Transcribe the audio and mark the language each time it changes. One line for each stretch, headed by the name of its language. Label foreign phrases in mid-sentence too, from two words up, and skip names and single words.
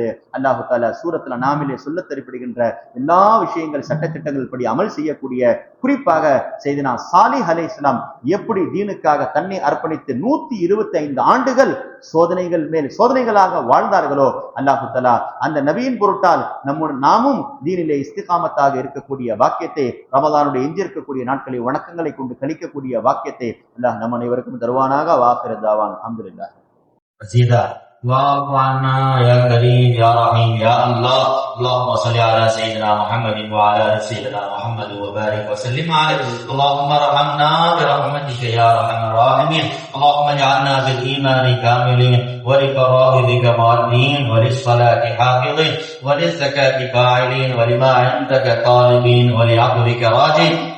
Arabic: الله تعالى
Tamil: சூரத்துல் அனாமிலே சொல்ல தரப்படுகின்ற எல்லா விஷயங்கள் சட்டத்திட்டங்கள் படி அமல் செய்யக்கூடிய, குறிப்பாக செய்தனா சாலிஹ் அலைஹிஸ்ஸலாம் எப்படி தீனுக்காக தன்னை அர்ப்பணித்து 125 ஆண்டுகள் சோதனைகள் மேல் சோதனைகளாக வாழ்ந்தார்களோ,
Arabic: الله تعالى
Tamil: அந்த நபியின் பொருட்டால் நாமும் தீனிலே இஸ்திகாமத்தாக இருக்கக்கூடிய வாக்கியத்தை, ரமலானுடைய எஞ்சி இருக்கக்கூடிய நாட்களை வணக்கங்களை கொண்டு கழிக்கக்கூடிய வாக்கியத்தை அல்லாஹ் நம் அனைவருக்கும் தருவானாக.
Arabic: وآخر دعوانا الحمد لله. واعف عنا يا كريم يا رحيم يا الله. اللهم صل على سيدنا محمد وعلى ال سيدنا محمد وبارك وسلم عليه. اللهم ارحمنا برحمتك يا ارحم الراحمين. اللهم اجعلنا بالايمان كاملين ولفرائضك معلين وللصلاه حافظين وللزكاه فاعلين ولما عندك طالبين ولعفوك راجين